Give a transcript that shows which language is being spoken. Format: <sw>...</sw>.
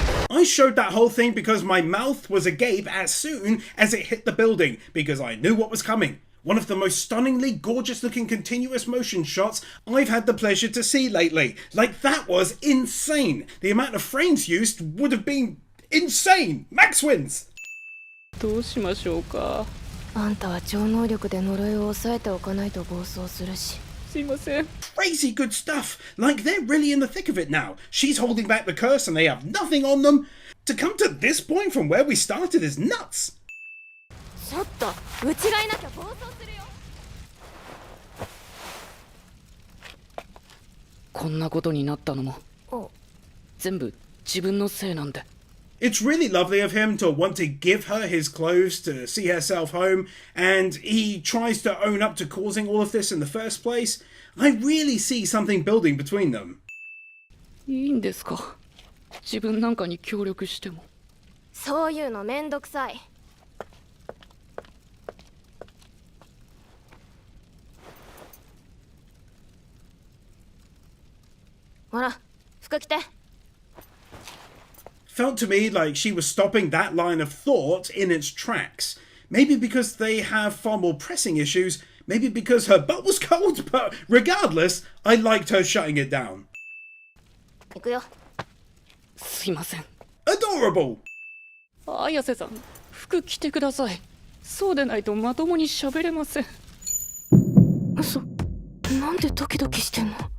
<en>I showed that whole thing because my mouth was agape as soon as it hit the building, because I knew what was coming. One of the most stunningly gorgeous looking continuous motion shots I've had the pleasure to see lately. Like, that was insane. The amount of frames used would have been insane. Max wins.</en> <ja>どうしましょうか。あんたは超能力で呪いを抑えておかないと暴走するし。すいません。</ja> <en>Crazy good stuff. Like, they're really in the thick of it now. She's holding back the curse and they have nothing on them. To come to this point from where we started is nuts.</en> <ja>ちょっとうちがいなきゃ暴走するよ。こんなことになったのも全部自分のせいなんで。</ja> <en>It's really lovely of him to want to give her his clothes to see herself home, and he tries to own up to causing all of this in the first place. I really see something building between them.</en> <ja>いいんですか。自分なんかに協力しても。そういうのめんどくさい。ほら、服着て。</ja> <en>Felt to me like she was stopping that line of thought in its tracks. Maybe because they have far more pressing issues, maybe because her butt was cold, but regardless, I liked her shutting it down.</en> <ja>行くよ。すいません。</ja> <en>Adorable!</en> <ja>綾瀬さん、服着てください。そうでないとまともに喋れません。嘘。なんでドキドキしてんの？</ja>